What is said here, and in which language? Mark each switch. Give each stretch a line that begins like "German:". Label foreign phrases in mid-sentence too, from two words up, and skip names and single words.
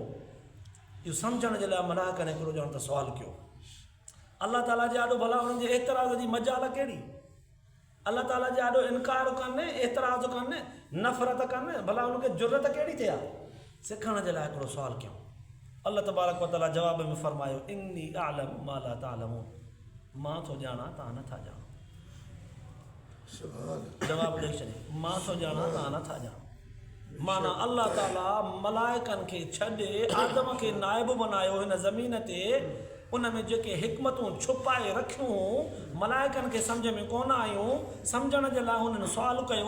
Sindhi: इहो सम्झण जे लाइ मलाइकनि हिकिड़ो ॼण त सुवालु कयो। अल्लाह ताला जे आॾो भला हुननि जे एतिराज़ जी मजाल कहिड़ी? अल्लाह ताला जे आॾो इनकार कनि, एतिराज़ कनि, नफ़रत कनि, भला हुनखे ज़रूरत कहिड़ी थिए आहे? सिखण जे लाइ हिकिड़ो सुवालु कयूं। अल्लाह
Arabic: تبارك وتعالى
Sindhi: जवाब में फरमायो,
Arabic: إني أعلم ما لا تعلمون.
Sindhi: मां थो ॼाणा तव्हां नथा ॼाणो। जवाब ॾेई छॾे, मां थो ॼाणा तव्हां नथा ॼाणो। माना अल्लाह ताला मलाइकनि खे छॾे आदम खे नाइब बनायो हिन ज़मीन ते, उन में जेके हिकमतूं छुपाए रखियूं मलाइकनि खे सम्झ में कोन आयूं, सम्झण जे लाइ हुननि सुवालु कयो।